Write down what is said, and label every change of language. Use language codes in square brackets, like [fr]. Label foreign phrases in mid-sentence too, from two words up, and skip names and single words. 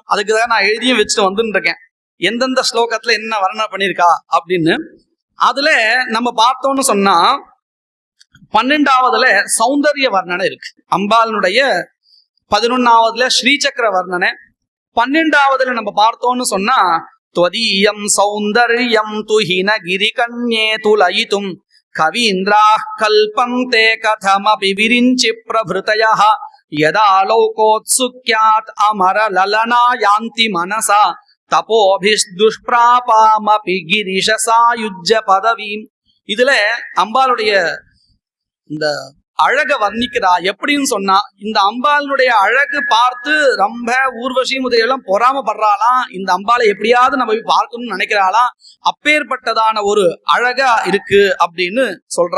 [ta] அதுக்குதான் நான் எழுதியும் வச்சுட்டு வந்துட்டு இருக்கேன், எந்தெந்த ஸ்லோகத்துல என்ன வர்ணனை பண்ணிருக்கா அப்படின்னு. அதுல நம்ம பார்த்தோம்னு சொன்னா 12வதுல சௌந்தர்ய வர்ணனை இருக்கு அம்பாளுடைய, 11வதுல ஸ்ரீசக்கர வர்ணனை, 12வதுல நம்ம பார்த்தோம்னு சொன்னா [sa] त्वदीयं सौन्दर्यं तुहिन गिरिकन्ये तुलयितुं कवीन्द्राः कल्पन्ते कथमपि विरिञ्चि प्रभृतयः यदा लोकोत्सुक्यात् अमरललना यान्ति मनसा तपोभिर्दुष्प्रापामपि गिरीश सायुज्य पदवीम्. [ta] இதுல அம்பாளுடைய இந்த அழக வர்ணிக்கிறா. எப்படின்னு சொன்னா, இந்த அம்பாளுடைய அழகு பார்த்து ரொம்ப ஊர்வசி முதலாம் பொறாமப்படுறாளாம். இந்த அம்பாளை எப்படியாவது நம்ம போய் பார்க்கணும்னு நினைக்கிறாளாம். அப்பேற்பட்டதான ஒரு அழகா இருக்கு அப்படின்னு சொல்றா.